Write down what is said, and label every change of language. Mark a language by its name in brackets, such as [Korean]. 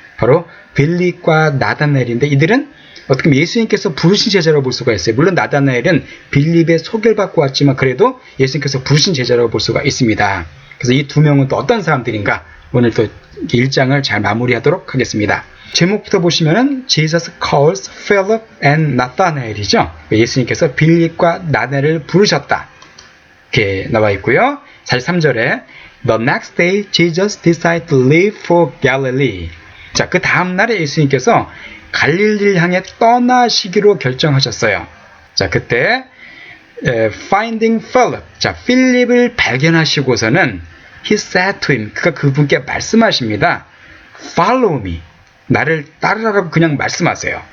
[Korean] 바로 빌립과 나다나엘인데, 이들은 어떻게 보면 예수님께서 부르신 제자라고 볼 수가 있어요. 물론 나다나엘은 빌립의 소개를 받고 왔지만 그래도 예수님께서 부르신 제자라고 볼 수가 있습니다. 그래서 이 2명은 또 어떤 사람들인가, 오늘 또 1장을 잘 마무리하도록 하겠습니다. 제목부터 보시면은 [English] Jesus calls Philip and Nathanael [Korean] 이죠. 예수님께서 빌립과 나다나엘을 부르셨다, 이렇게 나와 있고요. 43절에 [English] The next day Jesus decided to leave for Galilee. [Korean] 자, 그 다음 날에 예수님께서 갈릴리를 향해 떠나시기로 결정하셨어요. 자, 그때 [English] finding Philip, [Korean] 자, 필립을 발견하시고서는 [English] he said to him, [Korean] 그가 그분께 말씀하십니다. [English] Follow me, [Korean] 나를 따르라고 그냥 말씀하세요.